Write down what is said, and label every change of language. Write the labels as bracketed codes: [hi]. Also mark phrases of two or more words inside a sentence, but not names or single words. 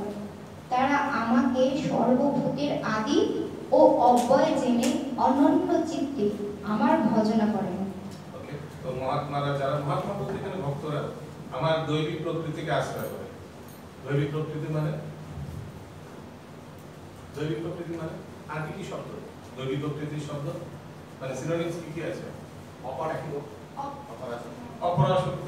[bn] তারা আমাকে সর্বভূতের আদি ও অব্যয় জেনে অনন্য চিত্তে আমার ভজনা করেন। ওকে, তো মহাত্মারা যারা महात्मा বলতে এখানে ভক্তরা আমার দৈবিক প্রকৃতিকে আশ্রয় করে। দৈবিক প্রকৃতি মানে আর কি শব্দ? দৈবিক প্রকৃতির শব্দ মানে সিনোনিমস কি কি আছে? অপরাশক্তি,